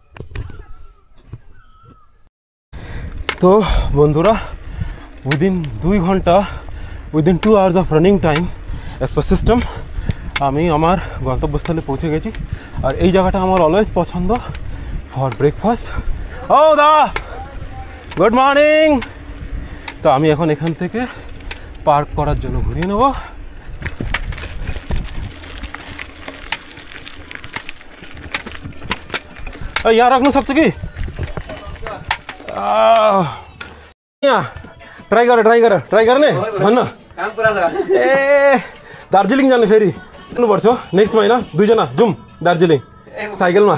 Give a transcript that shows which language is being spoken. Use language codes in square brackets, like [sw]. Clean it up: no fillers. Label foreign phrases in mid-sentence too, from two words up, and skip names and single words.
[bn] তো বন্ধুরা, উইদিন 2 ঘন্টা, [en] within 2 hours of running time as per system [bn] আমি আমার গন্তব্যস্থলে পৌঁছে গেছি। আর এই জায়গাটা আমার অলওয়েজ পছন্দ [en] for breakfast. [bn] ও দা, [en] good morning. [bn] তো আমি এখন এখান থেকে পার্ক করার জন্য ঘুরিয়ে নেব। [ne] यहाँ राख्नु सक्छ कि? यहाँ ट्राई गर्ने भन्न। ए दार्जिलिङ जाने फेरि जानुपर्छ नेक्स्ट महिना, 2 जना जाउँ दार्जिलिङ साइकलमा।